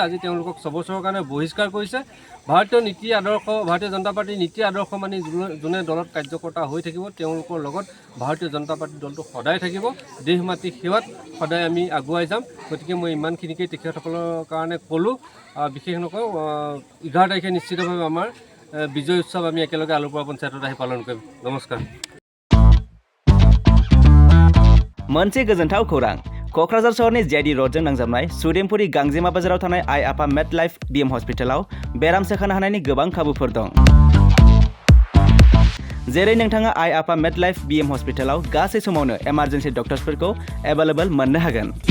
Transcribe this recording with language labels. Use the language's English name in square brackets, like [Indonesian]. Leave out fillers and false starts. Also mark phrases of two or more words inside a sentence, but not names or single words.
[Assamese] আজি তেওঁলোকক 6 বছৰৰ কাৰণে বহিষ্কাৰ কৰিছে। ভাৰতীয় জনতা পাৰ্টীৰ নীতি আদৰ্শ মানি যোনে দলত কাৰ্যকৰ্তা হৈ থাকিব, তেওঁলোকৰ লগত ভাৰতীয় জনতা পাৰ্টীৰ দলটো সদায় থাকিব। দেশ মাতৃ সেৱাত সদায় আমি আগুৱাই যাম। গতিকে মই ইমানখিনিকেই তেখেতসকলৰ কাৰণে ক'লোঁ। বিশেষ নকওঁ, 11 তাৰিখে নিশ্চিতভাৱে আমাৰ বিজয় উৎসৱ আমি একেলগে আলুপৰা পঞ্চায়তত আহি পালন কৰিম। নমস্কাৰ। [Bodo] मोनसे गोजोनथाव खौरां। क'क्राझार सहरनि जेआइडि र'डजों नांजाबनाय सुदेमपुरी गांजेमा बाजाराव थानाय आइ आफा मेड लाइफ बिएम हस्पिटालाव बेराम सोखानो हानायनि गोबां खाबुफोर दं। जेरै नोंथाङा आइ आफा मेड लाइफ बिएम हस्पिटालाव गासै समावनो [English] emergency doctorsफोरखौ [Bodo] एभेलेबल मोननो हागोन।